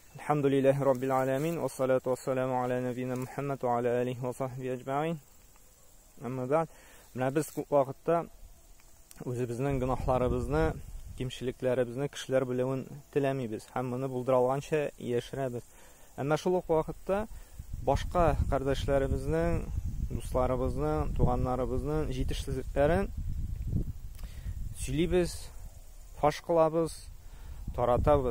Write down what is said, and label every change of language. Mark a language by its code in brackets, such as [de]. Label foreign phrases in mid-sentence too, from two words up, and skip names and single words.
[ar] الحمد لله رب العالمين والصلاة والسلام على نبينا محمد وعلى آله وصحبه أجمعين. أما بعد, [tt] менә без күп вакытта үзебезнең гынахларыбызны, кимчелекләребезне кешеләр белүен теләмибез һәм моны булдыра алганча яшерәбез. Әмма шул ук вакытта башка кардәшләребезнең, дусларыбызның, туганнарыбызның җитешсезлекләрен сөйлибез, фаш кылабыз, таратабыз.